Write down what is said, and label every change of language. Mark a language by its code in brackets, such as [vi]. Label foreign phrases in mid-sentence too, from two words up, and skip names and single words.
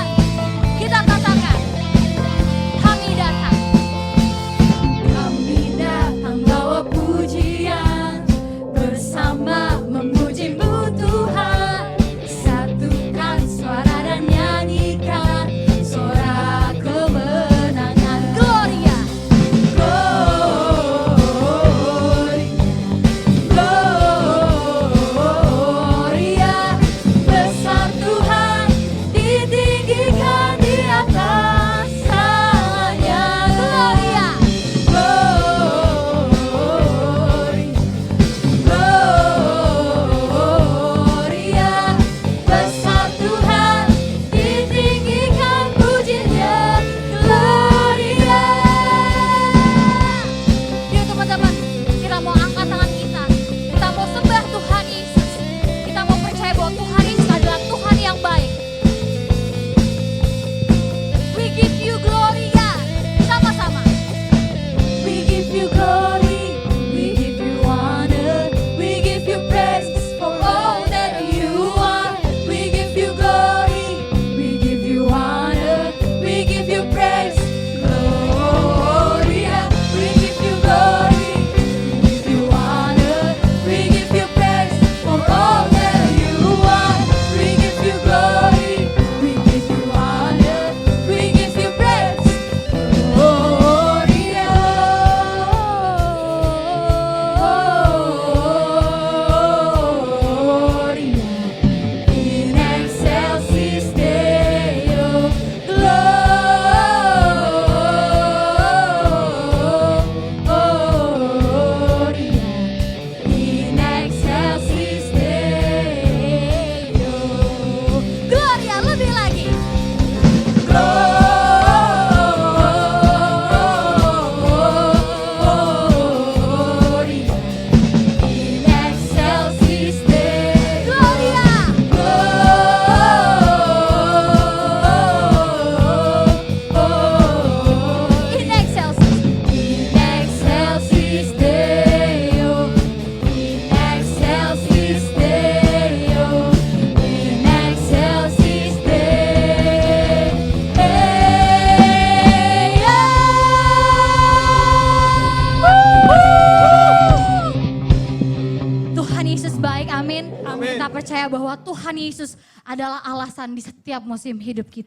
[id] Kita katakan, kami datang bawa pujian, bersama memuji-Mu Tuhan. Satukan suara dan nyanyikan suara kemenangan. [la] Gloria, glory, gloria. [id] Besar Tuhan, ditinggikan di atas segalanya. [la] Gloria, glory, gloria. [id] Besar Tuhan, ditinggikan pujinya. [la] Gloria. [id] Yuk teman-teman, kita mau angkat tangan kita. Kita mau sembah Tuhan Yesus. Kita mau percaya bahwa Tuhan Yesus adalah Tuhan yang baik. [en] We give you glory God. [id] Sama-sama. [en] We give you glory, we give you honor, we give you praise for all that you are. We give you glory, we give you honor, we give you praise. Gloria, we give you glory, we give you honor, we give you praise for all that you are. We give you glory, we give you honor, we give you praise. [la] Gloria, gloria, in excelsis Deo, gloria, in excelsis Deo. Gloria, [id] lebih lagi. [la] Gloria, in excelsis Deo. Gloria, in excelsis Deo, in excelsis Deo, in excelsis [id] Tuhan Yesus baik, amin. Amin. Kita percaya bahwa Tuhan Yesus adalah alasan di setiap musim hidup kita.